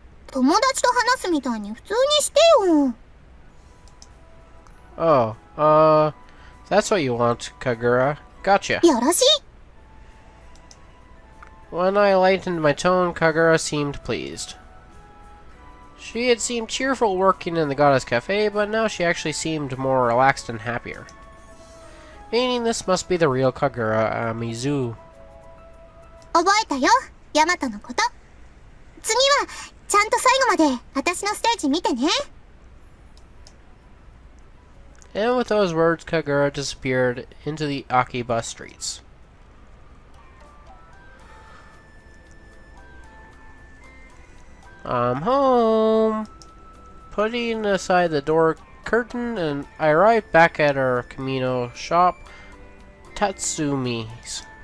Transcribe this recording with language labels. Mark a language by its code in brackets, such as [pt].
[ja] 友達と話すみたいに普通にしてよ。 [en] Oh, that's what you want, Kagura. Gotcha. [ja] よろしい。 [en] When I lightened my tone, Kagura seemed pleased. She had seemed cheerful working in the Goddess Cafe, but now she actually seemed more relaxed and happier. Meaning this must be the real Kagura Mizu. [ja] 覚えたよ、ヤマトのこと。次は、ちゃんと最後まで私のステージ見てね。 [en] And with those words, Kagura disappeared into the Akihabara streets. I'm home. Putting aside the door curtain, and I arrived back at our Kamino shop, Tatsumi's.